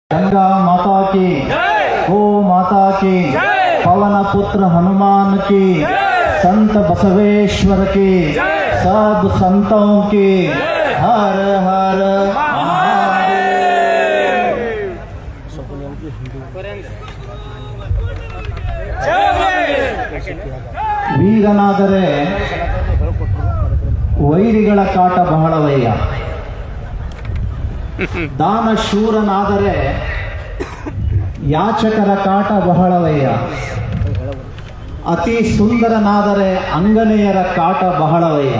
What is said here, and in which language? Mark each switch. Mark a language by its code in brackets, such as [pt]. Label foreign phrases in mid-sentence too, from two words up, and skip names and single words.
[hi] गंगा माता की, गो माता की, पवन पुत्र हनुमान की, संत बसवेश्वर की, सब संतों की, हर हर [kn] ವೀರನಾದರೆ ವೈರಿಗಳ ಕಾಟ ಬಹಳವಯ್ಯ, ದಾನ ಶೂರನಾದರೆ ಯಾಚಕರ ಕಾಟ ಬಹಳವಯ್ಯ, ಅತಿ ಸುಂದರನಾದರೆ ಅಂಗನೆಯರ ಕಾಟ ಬಹಳವಯ್ಯ.